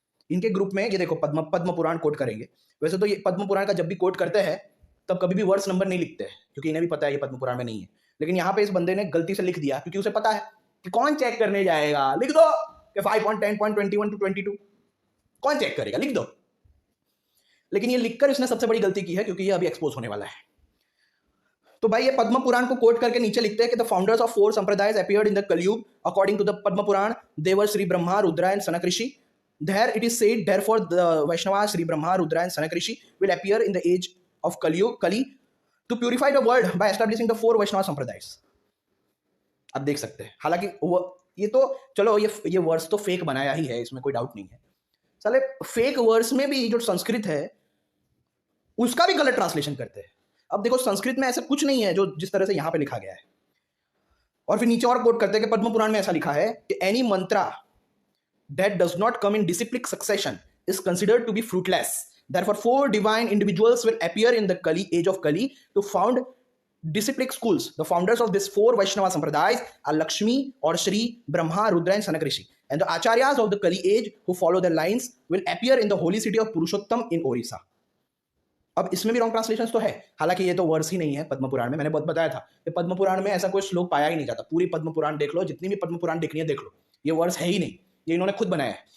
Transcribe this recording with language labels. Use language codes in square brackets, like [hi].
[hi] इनके ग्रुप में ये देखो पद्म पुराण कोट करेंगे। वैसे तो ये पद्म पुराण का जब भी कोट करते हैं तब कभी भी वर्स नंबर नहीं लिखते हैं क्योंकि इन्हें भी पता है ये पद्म पुराण में नहीं है, लेकिन यहाँ पे इस बंदे ने गलती से लिख दिया क्योंकि उसे पता है कि कौन चेक करने जाएगा, लिख दो कि 5.10.21 to 22, कौन चेक करेगा, लिख दो। लेकिन ये लिखकर इसने सबसे बड़ी गलती की है क्योंकि ये अभी एक्सपोज होने वाला है। तो भाई ये पद्म पुराण को कोट करके नीचे लिखते हैं कि [en] The founders of 4 sampradayas appeared in the Kalyug according to the Padma Purana, they were Shri Brahma, Rudra and Sanak Rishi. There it is said, therefore the Vaishnavas, Sri Brahma, Rudra and Sanak Rishi will appear in the age of Kali to purify the world by establishing the 4 Vaishnava sampradayas. [hi] आप देख सकते हैं, हालांकि ये तो चलो ये वर्स तो फेक बनाया ही है, इसमें कोई डाउट नहीं है। साले फेक वर्स में भी जो संस्कृत है उसका भी गलत ट्रांसलेशन करते हैं। अब देखो संस्कृत में ऐसा कुछ नहीं है जो जिस तरह से यहाँ पे लिखा गया है। और फिर नीचे और कोट करते हैं कि पद्म पुराण में ऐसा लिखा है कि [en] Any mantra that does not come in disciplic succession is considered to be fruitless. Therefore 4 divine individuals will appear in the age of Kali to found disciplic schools. The founders of these 4 Vaishnava sampradayas are Lakshmi or Shri Brahma, Rudra and Sanak Rishi, and the acharyas of the Kali age who follow their lines will appear in the holy city of Purushottam in Orissa. [hi] अब इसमें भी wrong translation तो है, हालांकि ये तो verse ही नहीं है पद्म पुराण में। मैंने बहुत बताया था कि पद्म पुराण में ऐसा कोई श्लोक पाया ही नहीं जाता। पूरी पद्म पुराण देख लो, जितनी भी पद्म पुराण देखनी है देख लो, ये वर्स है ही नहीं, ये इन्होंने खुद बनाया है।